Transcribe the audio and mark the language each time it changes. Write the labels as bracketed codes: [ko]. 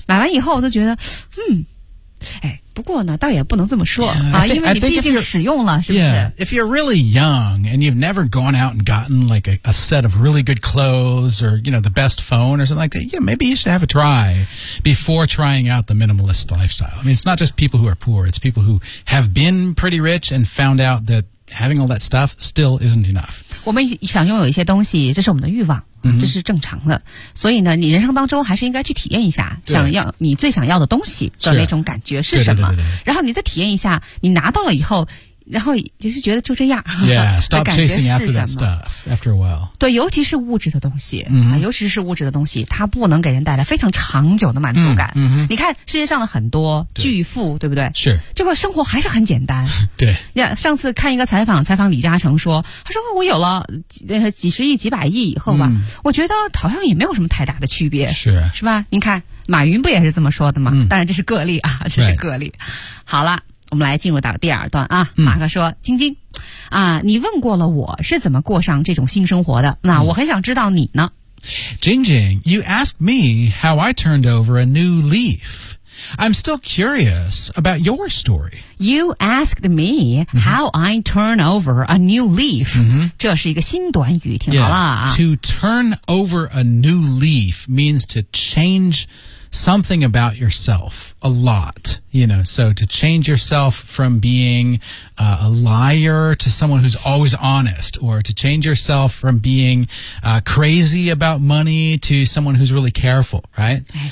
[zh] 买完以后我都觉得不过呢倒也不能这么说 因为你毕竟使用了是不是 [en] Yeah, if you're really young and you've never gone out and gotten like a set of really good clothes or, you know, the best phone or something like that, yeah, maybe you should have a try before trying out the minimalist lifestyle. I mean, it's not just people who are poor, it's people who have been pretty rich and found out that having all that stuff still isn't enough. [zh] 我们想拥有一些东西这是我们的欲望这是正常的、所以呢你人生当中还是应该去体验一下想要你最想要的东西的那种感觉是什么对对对对对然后你再体验一下你拿到了以后然后就是觉得就这样。 [en] Yeah, stop chasing after that stuff after a while. [zh] 对，尤其是物质的东西、mm-hmm. 啊、尤其是物质的东西，它不能给人带来非常长久的满足感。 Mm-hmm. 你看世界上的很多巨富，对不对？是。结果生活还是很简单。对。 Yeah, 上次看一个采访李嘉诚说，他说我有了几十亿、几百亿以后吧、mm. 我觉得好像也没有什么太大的区别。是。是吧？你看马云不也是这么说的吗？ Mm. 当然这是个例啊，这是个例。 [en] Right. [zh] 好了。我们来进入到第二段啊，马克说、嗯、晶晶啊，你问过了我是怎么过上这种新生活的，那我很想知道你呢。 [en] 晶晶， you asked me how I turned over a new leaf. I'm still curious about your story. You asked me how I turn over a new leaf.、 Mm-hmm. [zh] 这是一个新短语，听好了啊。 [en] Yeah, to turn over a new leaf means to changesomething about yourself a lot, you know, so to change yourself from being、a liar to someone who's always honest, or to change yourself from being、crazy about money to someone who's really careful, right?